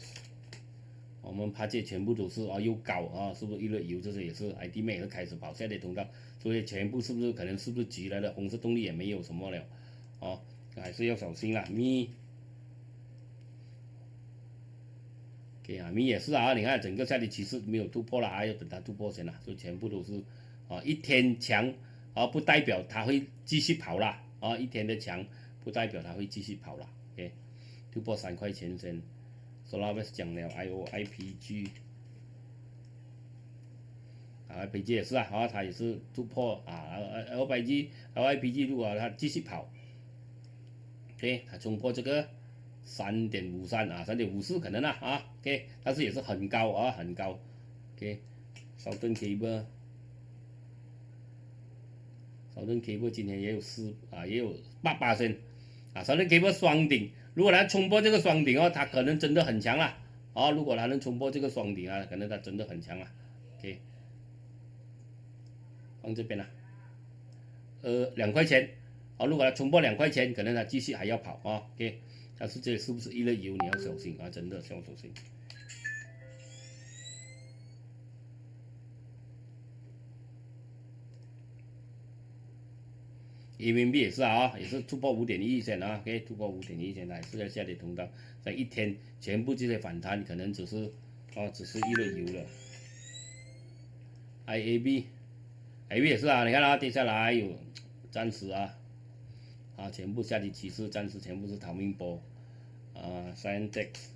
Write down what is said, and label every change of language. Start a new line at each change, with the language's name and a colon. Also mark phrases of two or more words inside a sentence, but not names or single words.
Chinese: 我們怕這全部都是又高是不是一日遊？這些也是 IT Max 也是開始跑下跌通道，所以全部是不是急來的？紅色動力也沒有什麼了還是要小心啦。咪也是你看整個下跌趨勢沒有突破了要等它突破先啦，所以全部都是一天強不代表它會繼續跑啦一天的強不代表它會繼續跑啦 OK， 突破3塊錢先。Solaris 講了 IPG 也是它也是突破LIPG 如果它繼續跑 OK， 它衝破這個 3.53 3.54 可能OK， 但是也是很高很高 OK。 Southern Cable 今天也有 8%Southern Cable 雙頂，如果它衝破這個雙頂它可能真的很強啦如果它能衝破這個雙頂可能它真的很強啦 OK， 放這邊啦2塊錢如果它衝破2塊錢，可能它繼續還要跑 OK，但是這是不是一日遊你要小心真的要小心。人民幣也是也是突破5.1線OK， 突破5.1線還是在下跌通道，在一天全部這些反彈可能只是一日遊了。IAB 也是你看跌下來有暫時全部下跌趨勢，暫時全部是逃命波Scientex